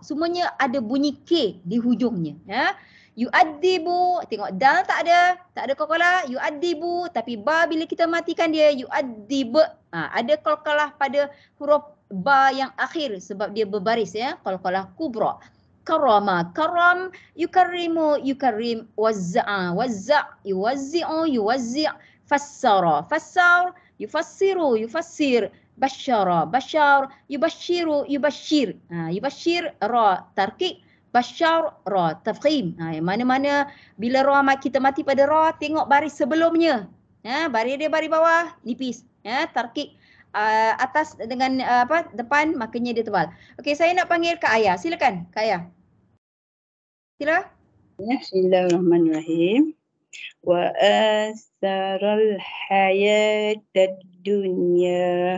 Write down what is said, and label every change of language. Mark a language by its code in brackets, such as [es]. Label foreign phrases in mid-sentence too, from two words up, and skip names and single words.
[ms] Semuanya ada bunyi k di hujungnya ya. Yu'addibu, tengok dal tak ada qalqalah. Yu'addibu tapi ba bila kita matikan dia yu'addib. Ada qalqalah pada huruf ba yang akhir sebab dia berbaris ya. [ar] قلقلة كبرى. كرم كرم يكرم يكرم وزع يوزع فسر فسر يفسر يفسر بشر بشر يبشر يبشر. يبشر را ترقيق بشر را تفخيم. [ms] Mana-mana bila ra kita mati pada ra, tengok baris sebelumnya. Baris dia baris bawah nipis. Tarkik atas dengan depan makanya dia tebal. Okey, saya nak panggil Kak Ayah. Silakan Kak Ayah. Sila. [ar] بسم الله الرحمن الرحيم وآثر الحياة الدنيا.